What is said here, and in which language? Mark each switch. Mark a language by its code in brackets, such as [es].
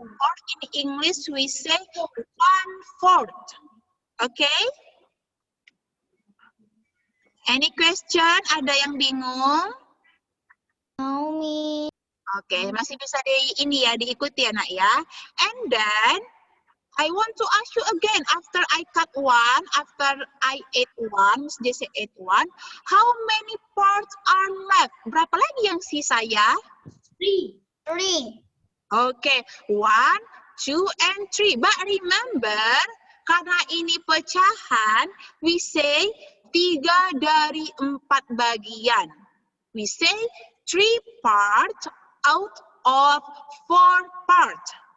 [en] Or in English we say 1/4. Okay? Any question? [id] Ada yang bingung? [en] No, Miss. [id] Okay, masih bisa diikuti ya, nak ya. [en] And then I want to ask you again, after I cut 1, after I ate 1, Miss Jessie ate 1, how many parts are left? [id] Berapa lagi yang sisa ya? [en] 3. Okay, 1, 2, and 3. But remember, [id] karena ini pecahan, [en] we say [id] 3 dari 4 bagian. [en] We say 3 parts out of 4 parts.